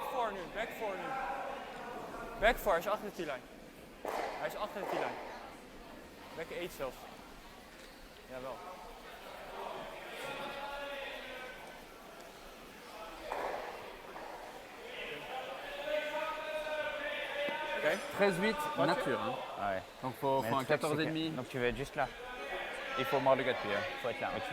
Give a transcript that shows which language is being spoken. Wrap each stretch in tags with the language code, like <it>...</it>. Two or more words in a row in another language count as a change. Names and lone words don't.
<nl>nu, back 4 nu. Back 4, hij is achter de T-line. Hij is achter de T-line. Back 8 zelfs. Jawel. Ok.</nl> <fr>13-8 nature. Hein. Ouais. Donc faut un 14,5. Donc tu veux être juste là. Il faut mordre le gars de pied, faut être là.</fr>